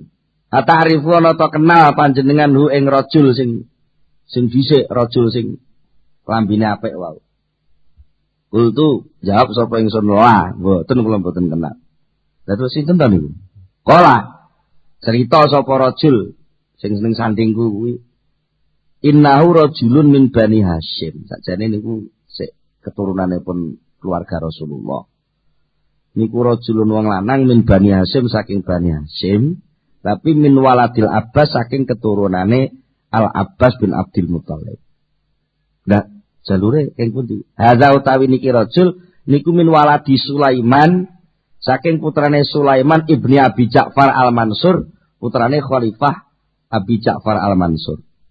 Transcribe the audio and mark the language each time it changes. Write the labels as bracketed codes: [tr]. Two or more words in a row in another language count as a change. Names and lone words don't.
[ar] أتعرف أنا [jv] ta kenal panjenengan hu ing rajul sing dhisik, rajul sing lambine apik wae. Kultu jawab sapa ingsun la, mboten kula mboten kenal. Lah terus sinten ta niku? Kala cerita sapa rajul sing seneng sandingku kuwi [ar] إنه رجل من بني هاشم. [jv] Sakjane niku sik keturunanipun keluarga Rasulullah. Niku rajulun wong lanang [ar] من بني هاشم [jv] saking Bani Hasyim, tapi [ar] من ولد العباس [jv] saking keturunane Al Abbas bin Abdul Muthalib. Nah, jalure ing pundi? Hadza utawi niki rajul niku [ar] من ولد سليمان [jv] saking putrane Sulaiman ibni Abi Ja'far Al-Mansur, putrane Khalifah Abi Ja'far Al-Mansur.